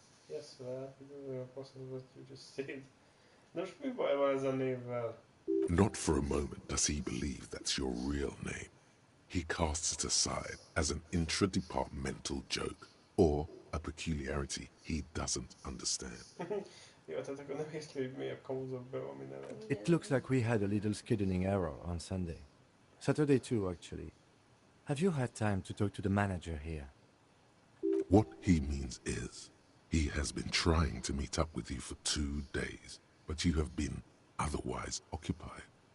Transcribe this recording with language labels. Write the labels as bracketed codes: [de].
[en] Yes, well, it is possible what you just said. [hu] Nos, mi baj van ez a névvel? [en] Not for a moment does he believe that's your real name. He casts it aside as an intra-departmental joke or a peculiarity he doesn't understand. [hu] Jó, tehát akkor nem észre, hogy miért kamuzott be valami nevet. [en] It looks like we had a little scheduling error on Sunday. Saturday too, actually. Have you had time to talk to the manager here? What he means is, he has been trying to meet up with you for 2 days, but you have been otherwise occupied.